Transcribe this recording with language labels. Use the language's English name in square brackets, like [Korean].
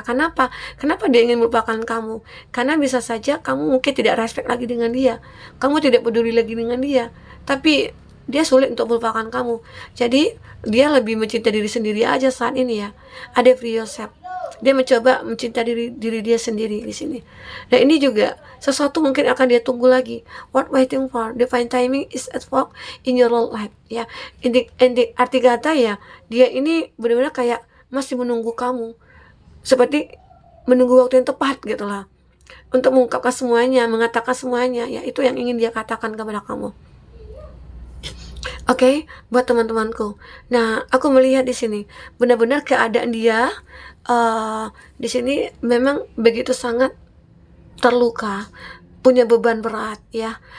[Indonesian] Kenapa dia ingin melupakan kamu? Karena bisa saja kamu mungkin tidak respect lagi dengan dia, kamu tidak peduli lagi dengan dia, tapi dia sulit untuk melupakan kamu. Jadi dia lebih mencintai diri sendiri aja saat ini, ya. Ada [English] free yourself. [Indonesian] Dia mencoba mencintai diri dia sendiri di sini. Dan ini juga sesuatu mungkin akan dia tunggu lagi. [English] What waiting for? Divine timing is at work in your life, ya. [Indonesian] Arti kata, ya, dia ini benar-benar kayak masih menunggu kamu, seperti menunggu waktu yang tepat, gitu lah, untuk mengungkapkan semuanya, mengatakan semuanya, ya. Itu yang ingin dia katakan kepada kamu. Oke, buat teman-temanku. Nah, aku melihat di sini benar-benar keadaan dia di sini memang begitu sangat terluka, punya beban berat, ya.